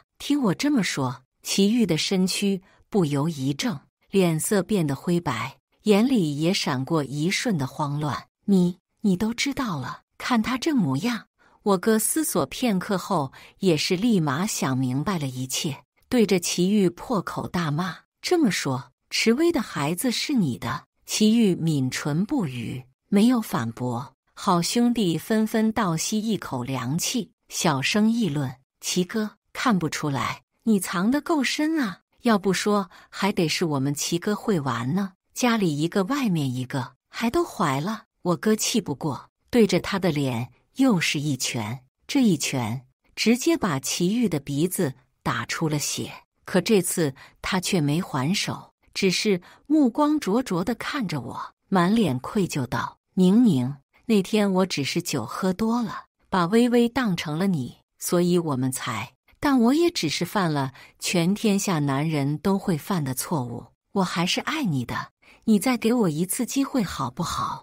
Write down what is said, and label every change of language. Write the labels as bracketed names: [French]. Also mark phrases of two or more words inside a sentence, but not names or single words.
[Chinese] 聽我這麼說，祁煜的身軀不由一怔，臉色變得灰白，眼裡也閃過一瞬的慌亂。你都知道了？看他這模樣。我哥思索片刻後，也是立馬想明白了一切，對着祁煜破口大罵。這麼說，池薇的孩子是你的？祁煜抿唇不語，沒有反駁。好兄弟紛紛倒吸一口涼氣，小聲議論：祁哥，看不出來，你藏得夠深啊！要不說，還得是我們祁哥會玩呢，家裡一個外面一個，還都懷了。我哥氣不過，對着他的臉又是一拳，這一拳直接把祁煜的鼻子打出了血。可這次他卻沒還手，只是目光灼灼地看着我，滿臉愧疚道：寧，那天我只是酒喝多了，把薇薇當成了你，所以我們才……但我也只是犯了全天下男人都會犯的錯誤，我還是愛你的，你再給我一次機會好不好？